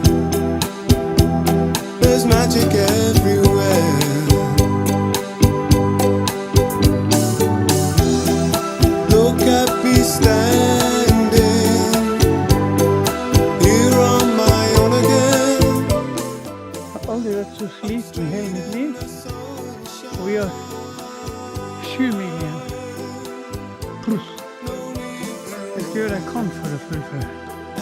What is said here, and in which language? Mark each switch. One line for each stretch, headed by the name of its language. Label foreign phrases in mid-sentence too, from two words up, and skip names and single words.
English: There's magic everywhere. Look at me standing here on my own again.
Norwegian: Jeg har aldri vært så sliten i hele mitt liv. Og vi har 7 mil igjen. Pluss. Jeg skal gjøre det jeg kan for å fullføre.